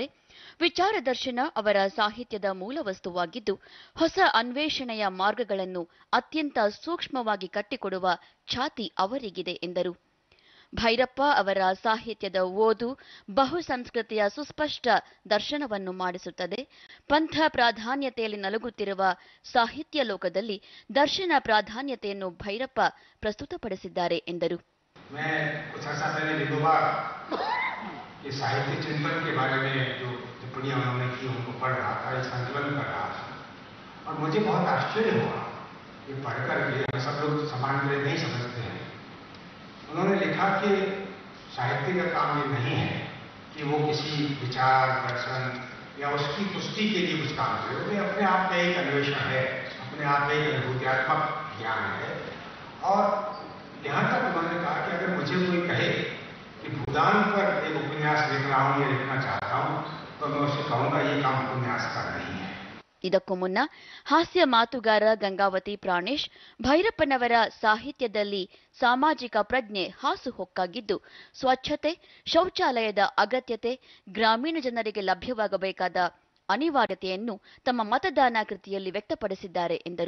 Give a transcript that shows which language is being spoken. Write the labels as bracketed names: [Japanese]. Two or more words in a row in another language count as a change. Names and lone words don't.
[Kannada] ವಿಚಾರದರ್ಶನ ಅವರ ಸಾಹಿತ್ಯದ ಮೂಲವಸ್ತುವಾಗಿದ್ದು, ಹೊಸ ಅನ್ವೇಷಣೆಯ ಮಾರ್ಗಗಳನ್ನು ಅತ್ಯಂತ ಸೂಕ್ಷ್ಮವಾಗಿ ಕಟ್ಟಿಕೊಡುವ ಛಾತಿ ಅವರಿಗಿದೆ ಎಂದರು. ಭೈರಪ್ಪ ಅವರ ಸಾಹಿತ್ಯದ ಓದು ಬಹುಸಂಸ್ಕೃತಿಯ ಸುಸ್ಪಷ್ಟ ದರ್ಶನವನ್ನು ಮಾಡಿಸುತ್ತದೆ. ಪಂಥ ಪ್ರಾಧಾನ್ಯತೆಯಲ್ಲಿ ನಲುಗುತ್ತಿರುವ ಸಾಹಿತ್ಯ ಲೋಕದಲ್ಲಿ ದರ್ಶನ ಪ್ರಾಧಾನ್ಯತೆಯನ್ನು ಭೈರಪ್ಪ ಪ್ರಸ್ತುತಪಡಿಸಿದ್ದಾರೆ ಎಂದರು. [Hindi] ये साहित्य चिंतन के बारे में जो टिप्पणियां उन्होंने की उनको पढ़ रहा था, इस संकलन कर रहा था और मुझे बहुत आश्चर्य हुआ ये पढ़कर के हम सब लोग समान रूप नहीं समझते हैं. उन्होंने लिखा कि साहित्य का काम ये नहीं है कि वो किसी विचार दर्शन या उसकी पुष्टि के लिए कुछ काम करे. वो अपने आप में एक अन्वेषण है, अपने आप में एक अनुभूत्यात्मक ज्ञान है. और यहाँ तक उन्होंने कहा कि अगर मुझे कोई कहे कि भूदान पर एक उपन्यास लिख रहा हूं या लिखना चाहता हूं तो मैं उसे कहूंगा ये काम उपन्यास का नहीं है. [Kannada] ಇದಕ್ಕೂ ಮುನ್ನ ಹಾಸ್ಯ ಮಾತುಗಾರ ಗಂಗಾವತಿ ಪ್ರಾಣೇಶ್ ಭೈರಪ್ಪನವರ ಸಾಹಿತ್ಯದಲ್ಲಿ ಸಾಮಾಜಿಕ ಪ್ರಜ್ಞೆ ಹಾಸುಹೊಕ್ಕಾಗಿದ್ದು ಸ್ವಚ್ಛತೆ, ಶೌಚಾಲಯದ ಅಗತ್ಯತೆ, ಗ್ರಾಮೀಣ ಜನರಿಗೆ ಲಭ್ಯವಾಗಬೇಕಾದ ಅನಿವಾರ್ಯತೆಯನ್ನು ತಮ್ಮ ಮತದಾನ ಕೃತಿಯಲ್ಲಿ ವ್ಯಕ್ತಪಡಿಸಿದ್ದಾರೆ ಎಂದರು.